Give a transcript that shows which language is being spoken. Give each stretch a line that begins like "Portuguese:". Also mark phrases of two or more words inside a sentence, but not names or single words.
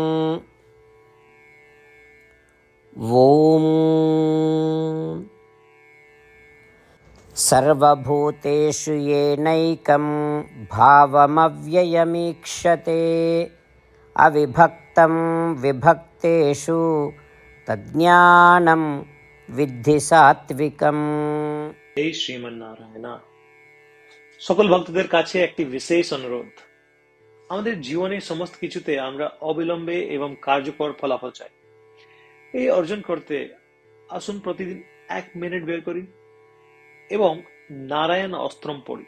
Sanskrit: ॐ सर्वभूतेषु येनैकं भावमव्ययमीक्षते अविभक्तं विभक्तेषु तज्ज्ञानं विद्धि सात्विकम्। हे श्रीमन नारायण,
Bangla: সকল ভক্তদের কাছে একটি বিশেষ অনুরোধ। আমাদের জীবনের সমস্ত কিছুতে আমরা অবিলম্বে এবং কার্যকর ফলাফল চাই। এই অর্জন করতে আসুন প্রতিদিন 1 মিনিট বের করি এবং নারায়ণ অস্ত্রম পড়ি।